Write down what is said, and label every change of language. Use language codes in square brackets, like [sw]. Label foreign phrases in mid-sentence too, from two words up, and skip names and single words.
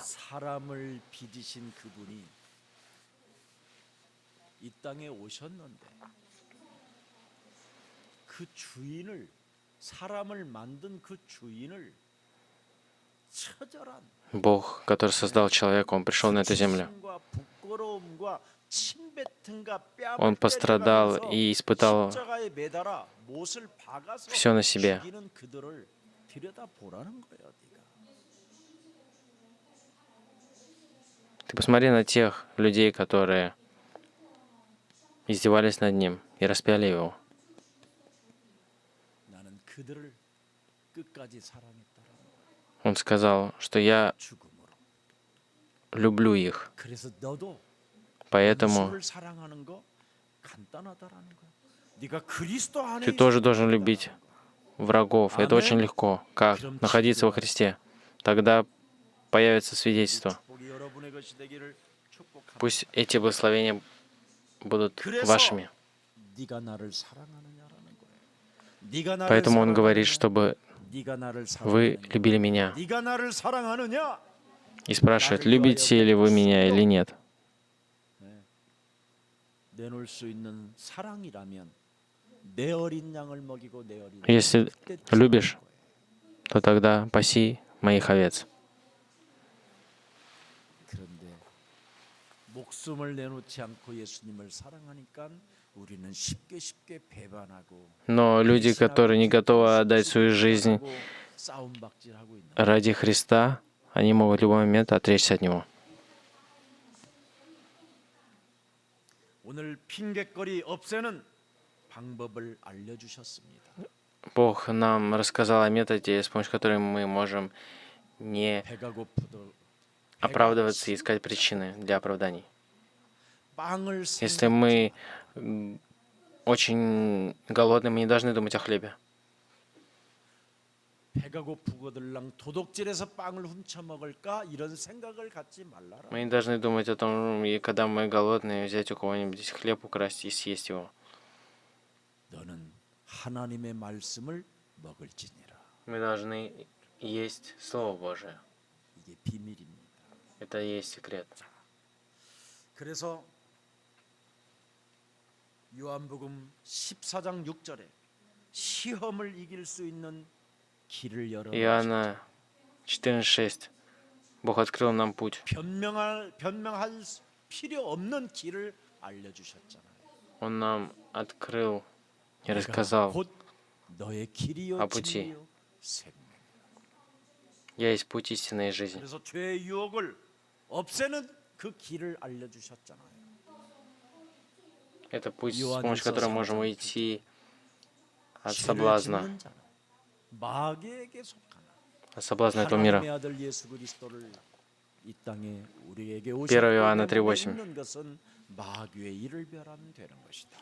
[ko] 사람을 빚으신 그분이 이 땅에 오셨는데 그 주인을 사람을 만든 그 주인을 처절한 [ru] Бог, который создал человека, Он пришел на эту землю. [ko] 시신과 부끄러움과 침뱉음과 뺨을 [ru] Он пострадал [ko] 때려가면서 [ru] и испытал [ko] 십자가에 매달아 못을 박아서 [ru] все на себе. [ko] 죽이는 그들을 들여다보라는 거예요. 네가. [ru] Ты посмотри на тех людей, которые издевались над Ним и распяли Его. [ko] 나는 그들을 끝까지 사랑했다라는 [ru] Он сказал, что я [ko] 죽음으로. [ru] люблю их, [ko] 그래서 너도 [ru] поэтому [ko] 원수를 사랑하는 거 간단하다라는 거야. 네가 그리스도 안에 [ru] ты тоже [ko] 있으면 [ru] должен любить врагов. Это очень легко. Как? Находиться во Христе. Тогда появится свидетельство. [ko] 축복이 여러분의 것이 되기를 축복합니다. [ru] Пусть эти благословения будут [ko] 그래서 [ru] вашими. [ko] 네가 나를 사랑하느냐라는 거예요. 네가 나를 [ru] Поэтому Он говорит, [ko] 사랑하느냐? [ru] чтобы [ko] 네가 나를 [ru] вы [ko] 사랑하느냐? [ru] любили меня. [ko] 네가 나를 사랑하느냐? [ru] И спрашивает, любите ли вы меня или нет. [ko] 내놓을 수 있는 사랑이라면 내 어린 양을 먹이고 내 어린 [ru] Если [ko] 그때 [ru] любишь, [ko] 거예요. [ru] то тогда паси моих овец. [ko] 그런데 목숨을 내놓지 않고 예수님을 사랑하니까 우리는 쉽게 배반하고 [ru] Но люди, которые не готовы отдать свою жизнь [ko] 싸움박질하고 있는 [ru] ради Христа, они могут в любой момент отречься от Него. [ko] 오늘 핑계거리 없애는 방법을 알려주셨습니다. [ru] Бог нам рассказал о методе, с помощью которого мы можем не [ko] 배가 고프도 [ru] оправдываться и искать причины для оправданий. [ko] 빵을 [ru] Если мы очень голодны, мы не должны думать о хлебе. [ko] 배가 고프거들랑 도둑질해서 빵을 훔쳐 먹을까 이런 생각을 갖지 말라라. [ru] Мы не должны думать о том, и когда мы голодные, взять у кого-нибудь хлеб, украсть и съесть его. [ko] 너는 하나님의 말씀을 먹을지니라. [ru] Мы должны есть Слово Божие. [ko] 이게 비밀입니다. [ru] Это и есть секрет. [ko] 그래서 요한복음 14장 6절에 시험을 이길 수 있는 길을 열어 [ru] Иоанна 14:6. Бог открыл нам путь. [ko] 변명할 필요 없는 길을 알려주셨잖아요. [ru] Он нам открыл и [ko] 내가 [ru] рассказал. [ko] 곧 너의 길이요 [ru] о пути. [ko] 진리요 생명. [ru] Я есть путь истинной жизни. [ko] 그래서 죄의 유혹을 없애는 그 길을 알려주셨잖아요. [ru] Это путь, с помощью которого можем уйти от соблазна, [ko] 죄를 짓는 자는 마귀에게 속하나. [ru] от соблазна этого мира. [ko] 하나님의 아들 예수 그리스도를 이 땅에 우리에게 [ru] 1 [ko] 오셨기 [ru] Иоанна [ko] 때문에 [ru] 3:8. [ko] 있는 것은 마귀의 일을 멸하면 되는 것이다.